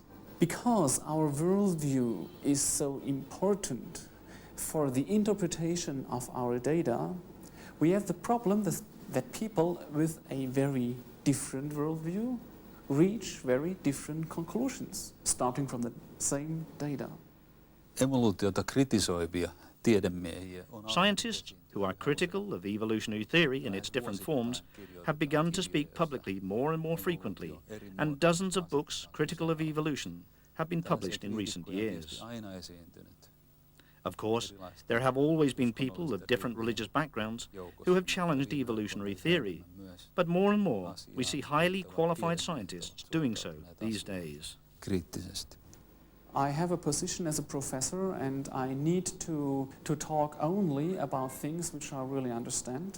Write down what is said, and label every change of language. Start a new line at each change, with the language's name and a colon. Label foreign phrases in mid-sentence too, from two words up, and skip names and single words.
English: Because our worldview is so important for the interpretation of our data, we have the problem that people with a very different worldview reach very different conclusions, starting from the same data.
Finnish: Evoluutiota kritisoivia tiedemiehiä on
English: Scientists who are critical of evolutionary theory in its different forms have begun to speak publicly more and more frequently, and dozens of books critical of evolution have been published in recent years.
Finnish: aina esiintynyt.
English: Of course, there have always been people of different religious backgrounds who have challenged evolutionary theory, but more and more we see highly qualified scientists doing so these days.
Finnish: Kriittisesti.
English: I have a position as a professor and I need to talk only about things which I really understand.